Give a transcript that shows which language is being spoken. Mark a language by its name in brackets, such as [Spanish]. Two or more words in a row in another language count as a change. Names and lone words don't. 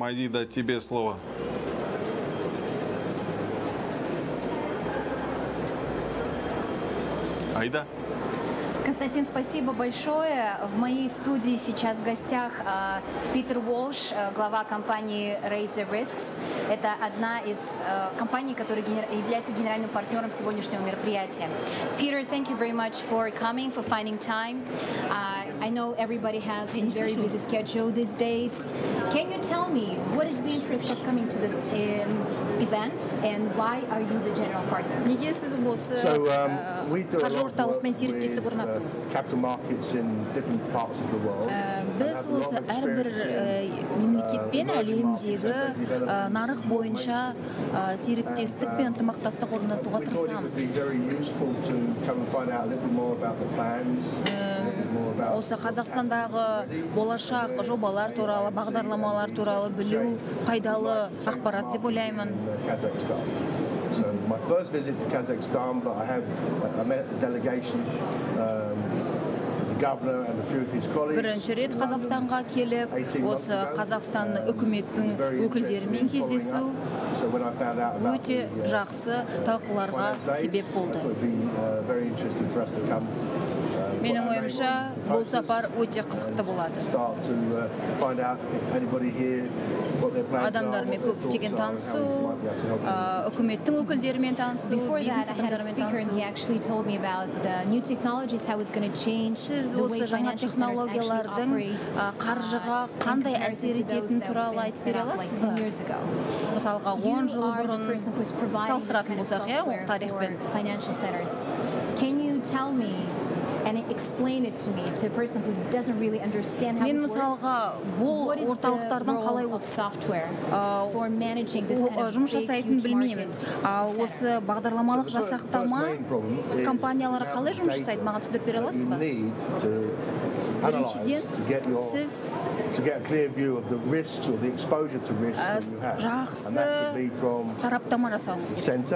[Russian] Аида, тебе слово. Аида. Константин, спасибо большое. В моей студии сейчас в гостях Питер Уолш, глава компании Raise Risks. Это одна из компаний, которая является генеральным партнером сегодняшнего мероприятия. [English] Peter, thank you very much for coming, for finding time. I know everybody has a very busy schedule these days. Can you tell me what is the interest of coming to this event and why are you the general partner? Capital markets in different parts of the world. [Kazakh] Біз осы әрбір мемлекетпен әлемдегі нарық бойынша серіктестік пен ынтымақтастық орнатуға тырысамыз. Осы Қазақстандағы болашақ жобалар туралы, бағдарламалар туралы білу пайдалы ақпарат деп ойлаймын. [English] My first visit to Kazakhstan, but I have met a delegation, the governor and a few of his colleagues. [Kazakh] Бірінші рет Қазақстанға келіп, осы Қазақстан үкіметтің өкілдерімен кездесу өте жақсы талқыларға себеп болды. Менің ойымша, бұл сапар өте қызықты болады. Адамдармен көптеген танысу, үкіметтің өкілдерімен танысу, бизнес адамдармен танысу. Сіз осы жаңа технологиялардың қаржыға қандай әсер ететіні туралы айтып бере аласыз ба? Мысалға, 10 жыл бұрын салыстыратын болсақ, ол тарихпен. [English] Can you tell me and explain it to me, to a person who doesn't really understand how it works? What is the role of software for managing this kind of big, huge market? [Kazakh] Осы бағдарламалық жасақтама компаниялар қалай жұмыс жасайды? Маған түсіндіріп бере аласыз ба? Біріншіден, сіз жақсы сараптама жасауыңыз керек.